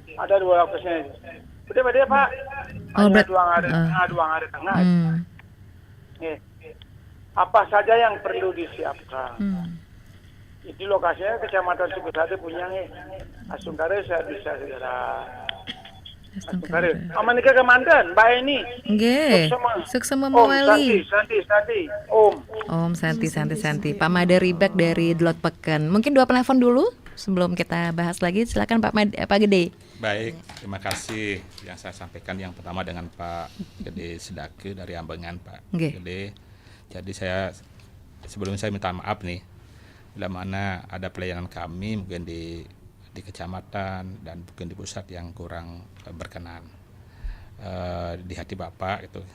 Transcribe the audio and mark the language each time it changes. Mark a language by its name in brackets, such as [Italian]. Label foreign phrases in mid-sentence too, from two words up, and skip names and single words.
[Indonesian] Ada 2 lokasinya. Beda-beda Pak. Hanya 2 hari tengah. Apa saja yang perlu disiapkan? Itu lokasinya Kecamatan Sukosade punya Astungkare saya bisa segera. Astungkare. Amanika kemandan, Mbak Eni. [Balinese] Nggih. Suksema Mawali. Santi. Om Santi. [Indonesian] Pak Made Ribek dari Dlot Peken. Mungkin 2 penelpon dulu sebelum kita bahas lagi, silakan Pak Gede. Baik, terima kasih. Yang saya sampaikan yang pertama dengan Pak Gede Sedake dari Ambengan, Pak Gede. Jadi sebelumnya saya minta maaf nih, bila mana ada pelayanan kami mungkin di kecamatan dan mungkin di pusat yang kurang berkenan di hati Bapak itu.